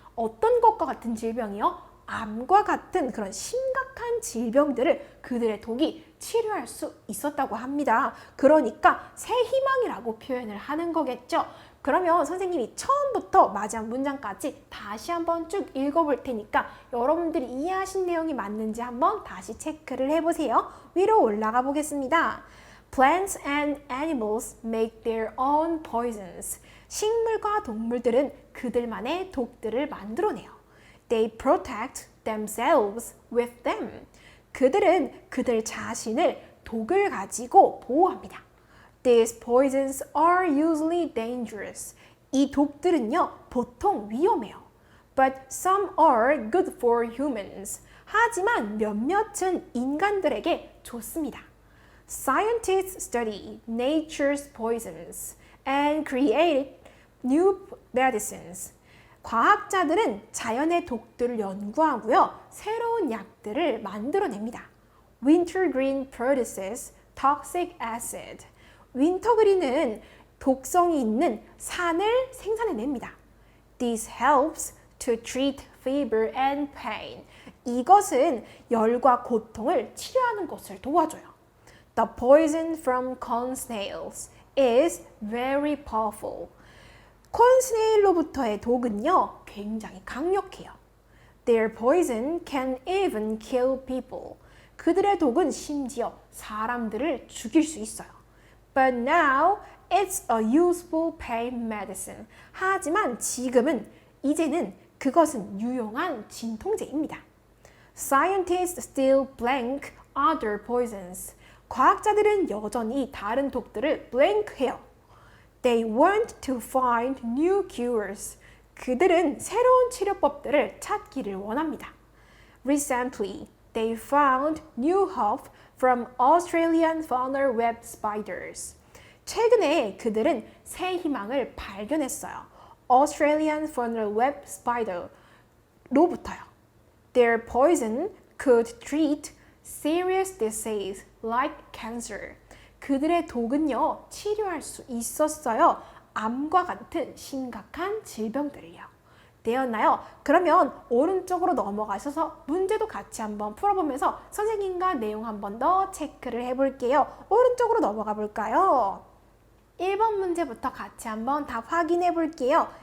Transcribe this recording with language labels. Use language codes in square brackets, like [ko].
[ko] 어떤 것과 같은 질병이요? 암과 같은 그런 심각한 질병들을 그들의 독이 치료할 수 있었다고 합니다. 그러니까 새 희망이라고 표현을 하는 거겠죠. 그러면 선생님이 처음부터 마지막 문장까지 다시 한번 쭉 읽어볼 테니까 여러분들이 이해하신 내용이 맞는지 한번 다시 체크를 해보세요. 위로 올라가 보겠습니다. [en] Plants and animals make their own poisons. [ko] 식물과 동물들은 그들만의 독들을 만들어내요. [en] They protect themselves with them. [ko] 그들은 그들 자신을 독을 가지고 보호합니다. [en] These poisons are usually dangerous. [ko] 이 독들은요, 보통 위험해요. [en] But some are good for humans. [ko] 하지만 몇몇은 인간들에게 좋습니다. [en] Scientists study nature's poisons and create new medicines. [ko] 과학자들은 자연의 독들을 연구하고요, 새로운 약들을 만들어냅니다. [en] Wintergreen produces toxic acid. [ko] 윈터그린은 독성이 있는 산을 생산해냅니다. [en] This helps to treat fever and pain. [ko] 이것은 열과 고통을 치료하는 것을 도와줘요. [en] The poison from corn snails is very powerful. [ko] 콘스네일로부터의 독은요, 굉장히 강력해요. [en] Their poison can even kill people. [ko] 그들의 독은 심지어 사람들을 죽일 수 있어요. [en] But now it's a useful pain medicine. [ko] 하지만 이제는 그것은 유용한 진통제입니다. [en] Scientists still blank other poisons. [ko] 과학자들은 여전히 다른 독들을 blank해요. [en] They want to find new cures. [ko] 그들은 새로운 치료법들을 찾기를 원합니다. [en] Recently, they found new hope from Australian funnel web spiders. [ko] 최근에 그들은 새 희망을 발견했어요. Australian funnel web spider로부터요. [en] Their poison could treat serious disease like cancer. [ko] 그들의 독은요, 치료할 수 있었어요. 암과 같은 심각한 질병들을요. 되었나요? 그러면 오른쪽으로 넘어가셔서 문제도 같이 한번 풀어보면서 선생님과 내용 한 번 더 체크를 해볼게요. 오른쪽으로 넘어가 볼까요? 1번 문제부터 같이 한번 답 확인해 볼게요.